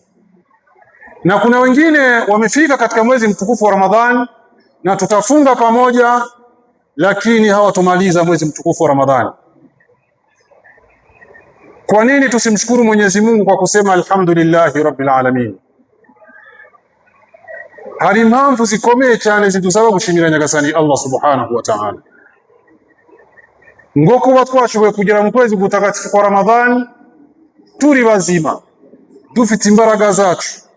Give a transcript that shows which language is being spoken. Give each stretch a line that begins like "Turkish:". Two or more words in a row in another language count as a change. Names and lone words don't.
Swahili: Na kuna wengine wamefika katika mwezi mtukufu wa Ramadhani na tutafunga pamoja, lakini hawatomaliza mwezi mtukufu wa Ramadhani. Kwa nini tusimshukuru Mwenyezi Mungu kwa kusema
Arabic: الحمد لله رب العالمين?
Kinyarwanda: Hari impamvu zikomeye cyane zidusaba gushimira Nyagasani
Arabic: الله سبحانه وتعالى,
Kinyarwanda: ngo kuba twashoboye kugera mu kwezi gutagatifu kwa Ramadhani turi bazima, dufite imbaraga zacu.